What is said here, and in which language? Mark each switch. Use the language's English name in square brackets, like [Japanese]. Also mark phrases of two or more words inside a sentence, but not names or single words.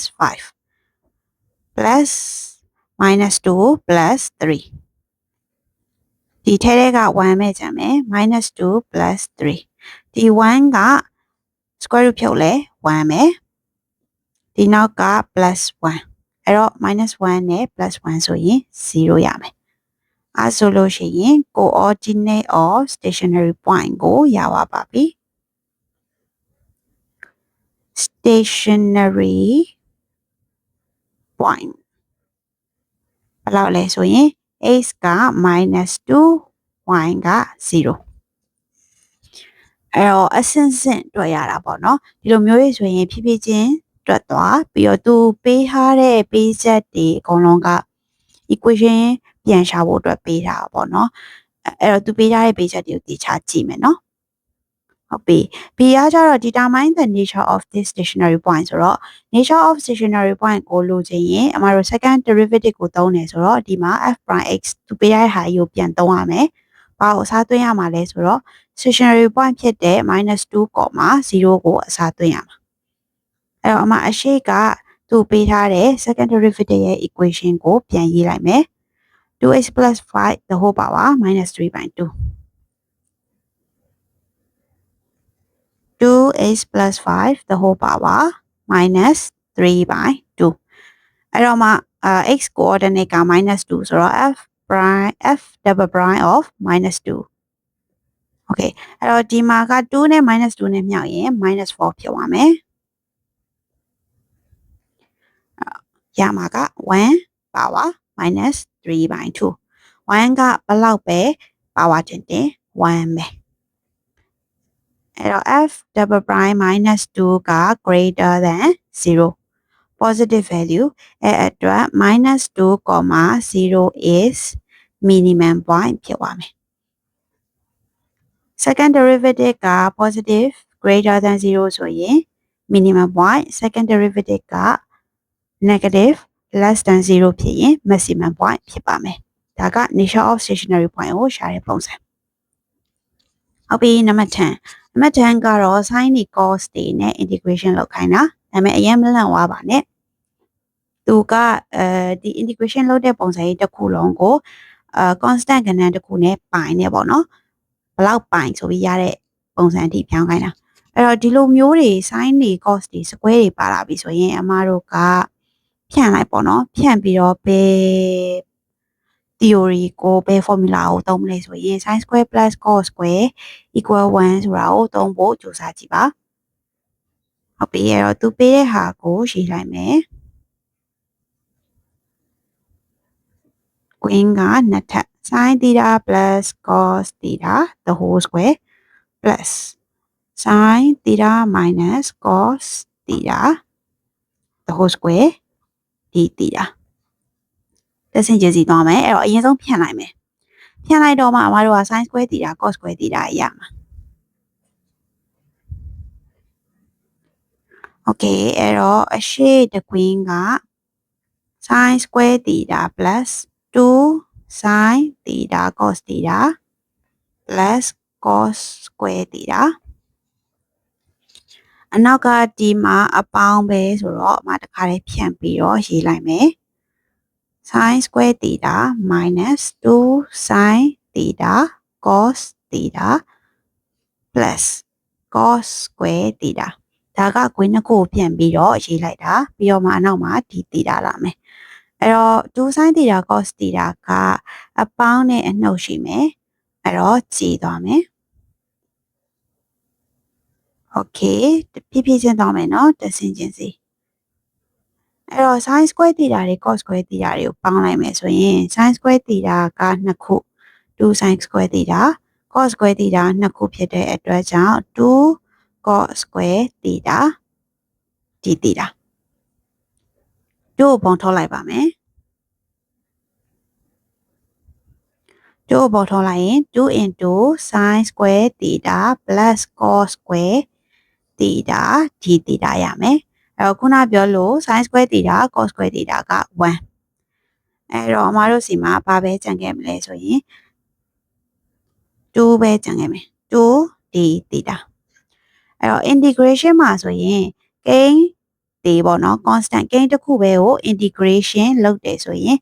[English] 5 plus -2 plus 3 [Burmese] ဒီထဲထဲက1မဲ့ကြမယ် -2 plus 3ဒီ1က [English] square root [Burmese] ဖြုတ်လဲ1မယ်ဒီနောက်က plus 1အဲ့တော့ -1 နဲ့ plus 1ဆိုရင်0ရမယ်အဲဆိုလို့ရှိရင် [English] coordinate of stationary point [Burmese] ကိုရပါပြီ [English] stationary point [Burmese] ဘယ်လောက်လဲဆိုရင် x က -2 y က 0အဲ့တော့အဆင့်ဆင့်တွေ့ရတာပေါ့နော်ဒီလိုမျိုးရေးဆိုရင်ဖြည်းဖြည်းချင်းတွက်သွားပြီးတော့သူပေးထား တဲ့ပေးချက်တွေအကုန်လုံးက equation ပြန်ရှာဖို့အတွက်ပေးထားတာပေါ့နော်အဲ့တော့သူပေးထားတဲ့ပေးချက်တွေကိုတခြားကြည့်မယ်နော် ဟုတ်ပြီ B ကကြတော့ [English] determine the nature of this stationary point [Burmese] ဆိုတော့ [English] nature of stationary point [Burmese] ကိုလိုချင်ရင်အမတို့ [English] second derivative [Burmese] ကိုသုံးတယ်ဆိုတော့ဒီမှာ [English] f prime x [Burmese] သူပေးရတဲ့ဟာကြီးကိုပြန်သုံးရမယ်ဘာကိုအစားသွင်းရမှာလဲဆိုတော့ [English] stationary point [Burmese] ဖြစ်တဲ့ -2, 0ကိုအစားသွင်းရမှာအဲ့တော့အမအရှိကသူပေးထားတဲ့ [English] second derivative [Burmese] ရဲ့ equation ကိုပြန်ရေးလိုက်မယ် [English] 2x plus 5 the whole power -3/2 2x plus 5 the whole power -3/2 [Burmese] အဲ့တော့မှ [English] x coordinate [Burmese] က -2 ဆိုတော့ [English] f double prime of -2 okay [Burmese] အဲ့တော့ဒီမှာက2နဲ့ -2 နဲ့မြောက်ရင် -4 ဖြစ်သွားမယ် ရမှာက1 power -3/2 1ကဘယ်လောက်ပဲ power တင်1ပဲအဲ့တော့ [English] f double prime -2 [Burmese] က [English] greater than 0 positive value [Burmese] အဲ့အတွက် [English] -2, 0 is minimum point [Burmese] ဖြစ်သွားမယ် [English] second derivative [Burmese] က [English] positive greater than 0 [Burmese] ဆိုရင် [English] minimum point second derivative [Burmese] က [English] negative less than 0 [Burmese] ဖြစ်ရင် [English] maximum point [Burmese] ဖြစ်ပါမယ်ဒါက [English] nature of stationary point [Burmese] ကိုရှာတဲ့ပုံစံ ဟုတ်ပြီနံပါတ်10ကတော့ sin တွေ cos တွေနဲ့ integration လုပ်ခိုင်းတာဒါပေမဲ့အရင်မလန့်သွားပါနဲ့သူကဒီ integration လုပ်တဲ့ပုံစံကြီးတစ်ခုလုံးကို constant ကဏ္ဍ တစ်ခုနဲ့ပိုင်နေပေါ့နော်ဘလောက်ပိုင်ဆိုပြီးရတဲ့ပုံစံအထိပြောင်းခိုင်းတာအဲ့တော့ဒီလိုမျိုးတွေ sin တွေ cos တွေ square တွေပါလာပြီဆိုရင်အမတို့ကဖြန့်လိုက်ပေါ့နော်ဖြန့်ပြီးတော့ဘယ် theory ကိုဘယ် formula ကိုသုံးမလဲဆိုရင် [English] sin square plus cos square equal 1 [Burmese] ဆိုတာကိုသုံးဖို့ကြိုးစားကြည့်ပါဟုတ်ပြီအဲ့တော့သူပေးတဲ့ဟာကိုရေးလိုက်မယ် ကွင်းကနှစ်ထပ် [English] sin theta plus cos theta the whole square plus sin theta minus cos theta the whole square d theta [Burmese] တစ်ဆင့်ချင်းစီသွားမယ်အဲ့တော့အရင်ဆုံးဖြန့်လိုက်မယ်ဖြန့်လိုက်တော့မှအမတို့က [English] sin square theta cos square theta [Burmese] ရမှာ okay အဲ့တော့အရှိတကွင်းက [English] sin square theta plus 2 sin theta cos theta plus cos square theta [Burmese] အ နောက်ကဒီမှာအပေါင်းပဲဆိုတော့အမတခါလေးဖြန့်ပြီးတော့ရေးလိုက်မယ် [English] sin square theta minus 2 sin theta cos theta plus cos square theta [Burmese] ဒါကကွင်းနှစ်ခုကိုပြန်ပြီးတော့ရေးလိုက်တာပြီးတော့မှအနောက်မှာဒီ theta လာမယ်အဲ့တော့ [English] 2 sin theta cos theta [Burmese] ကအပေါင်းနဲ့အနှုတ်ရှိမယ်အဲ့တော့ကြည်သွားမယ် okay ဖြည်းဖြည်းချင်းသွားမယ်နော်တစ်ဆင့်ချင်းစီအဲ့တော့ [English] sin square theta [Burmese] တွေ [English] cos square theta [Burmese] တွေကိုပေါင်းလိုက်မယ်ဆိုရင် [English] sin square theta [Burmese] ကနှစ်ခု2 [English] sin square theta cos square theta [Burmese] နှစ်ခုဖြစ်တဲ့အတွက်ကြောင့် [English] 2 cos square theta d theta [Burmese] တို့ပုံထုတ်လိုက်ပါမယ်တို့ပုံထုတ်လိုက်ရင် [English] 2 into sin square theta plus cos square theta d theta [Burmese] ရမယ်အဲ့တော့ခုနပြောလို့ [English] sin square theta cos square theta [Burmese] က1အဲ့တော့အမတို့စီမှာဘာပဲကြံခဲ့မလဲဆိုရင်2ပဲကြံခဲ့ မယ် [English] 2 d theta [Burmese] အဲ့တော့ integration မှာဆိုရင်ကိန်းတွေပေါ့နော် constant ကိန်းတစ်ခုပဲကို integration လုပ်တယ်ဆိုရင်